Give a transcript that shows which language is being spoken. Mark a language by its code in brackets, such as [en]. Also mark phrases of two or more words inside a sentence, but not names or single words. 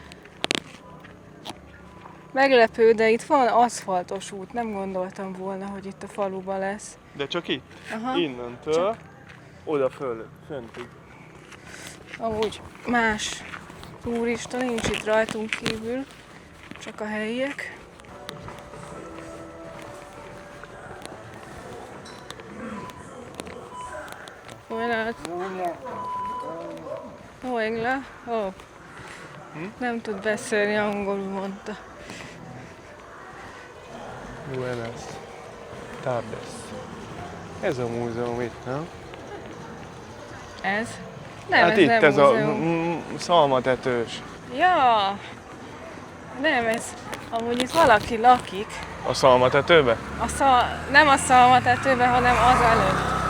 [hu] Meglepő, de itt van aszfaltos út, nem gondoltam volna, hogy itt a faluban lesz. De csak itt? Aha. Innentől Csak. oda föntig. Amúgy más turista nincs itt rajtunk kívül, csak a helyiek. Buenas. Hola. Oh. Nem tud beszélni angolul, mondta. [es] Buenas tardes. [hu] Ez a múzeum itt, nem? Ez? Nem, Hát ez itt nem ez múzeum. a szalmatetős. Ja! Nem, ez amúgy itt valaki lakik. A szalmatetőbe? Nem a szalmatetőben, hanem az előtt.